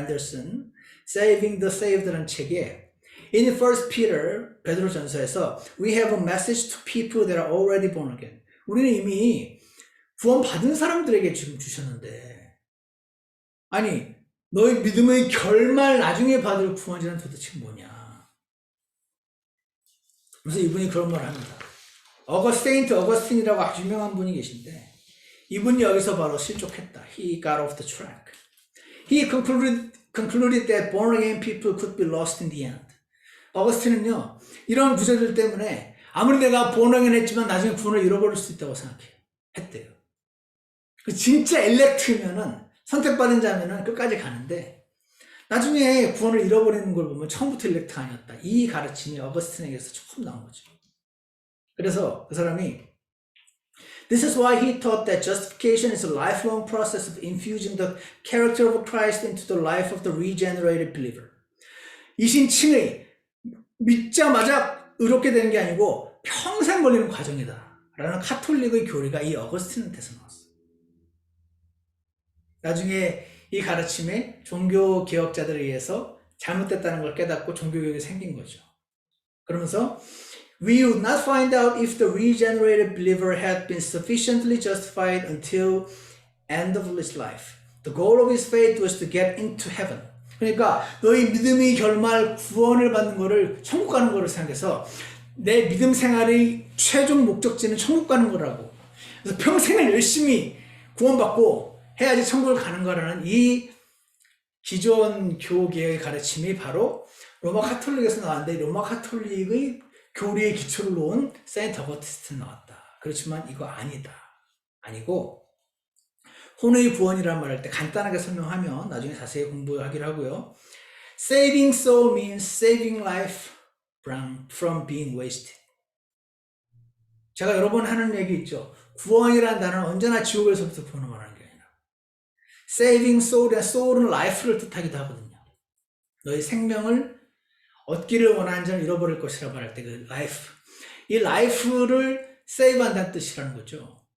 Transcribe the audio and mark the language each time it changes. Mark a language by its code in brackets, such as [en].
[ko] 앤더슨 Saving the Saved라는 책에 [en] In 1 Peter [ko] 베드로 전서에서 [en] We have a message to people that are already born again, [ko] 우리는 이미 구원받은 사람들에게 지금 주셨는데, 아니 너희 믿음의 결말 나중에 받을 구원이란 도대체 뭐냐. 그래서 이분이 그런 말을 합니다. 세인트 어거스틴이라고 아주 유명한 분이 계신데, 이분이 여기서 바로 실족했다. [en] He got off the track. He concluded that born again people could be lost in the end. [ko] 어거스틴은요, 이런 구절들 때문에 아무리 내가 born again 했지만 나중에 구원을 잃어버릴 수 있다고 했대요. 진짜 엘렉트면은, 선택받은 자면은 끝까지 가는데, 나중에 구원을 잃어버리는 걸 보면 처음부터 엘렉트가 아니었다. 이 가르침이 어거스틴에게서 처음 나온 거죠. 그래서 그 사람이 [en] This is why he taught that justification is a lifelong process of infusing the character of Christ into the life of the regenerated believer. [ko] 이신칭의 믿자마자 의롭게 되는 게 아니고 평생 걸리는 과정이다 라는 카톨릭의 교리가 이 어거스틴한테서 나왔어요. 나중에 이 가르침에 종교개혁자들에 의해서 잘못됐다는 걸 깨닫고 종교개혁이 생긴 거죠. 그러면서 [en] We would not find out if the regenerated believer had been sufficiently justified until end of his life. The goal of his faith was to get into heaven. [ko] 그러니까 너희 믿음의 결말 구원을 받는 거를, 천국 가는 거를 생각해서 내 믿음 생활의 최종 목적지는 천국 가는 거라고. 그래서 평생을 열심히 구원받고 해야지 천국을 가는 거라는 이 기존 교계의 가르침이 바로 로마 카톨릭에서 나왔는데, 로마 카톨릭의 교리의 기초를 놓은 세인트 어거스틴 나왔다. 그렇지만 이거 아니고 혼의 구원이라는 말을 할 때 간단하게 설명하면 나중에 자세히 공부하기로 하고요. [en] Saving soul means saving life from being wasted. [ko] 제가 여러 번 하는 얘기 있죠. 구원이라는 단어는 언제나 지옥에서부터 구원을 말하는 게 아니라, Saving soul이란 soul은 life를 뜻하기도 하거든요. 너희 생명을 얻기를 원하는 자는 잃어버릴 것이라고 말할 때 그 life, 이 life를 save한다는 뜻이라는 거죠.